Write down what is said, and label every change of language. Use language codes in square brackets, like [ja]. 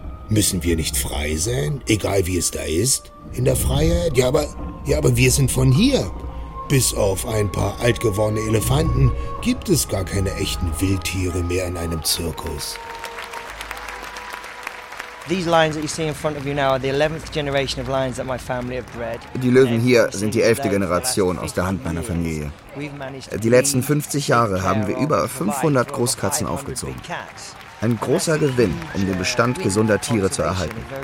[de] Müssen wir nicht frei sein, egal wie es da ist, in der Freiheit? Ja, aber wir sind von hier. Bis auf ein paar altgewordene Elefanten gibt es gar keine echten Wildtiere mehr in einem Zirkus. [en] These lions that you see in front of you now are the 11th generation of lions that my family have bred. [de] Die Löwen hier sind die 11. Generation aus der Hand meiner Familie. Die letzten 50 Jahre haben wir über 500 Großkatzen aufgezogen. Ein großer Gewinn, um den Bestand gesunder Tiere zu erhalten.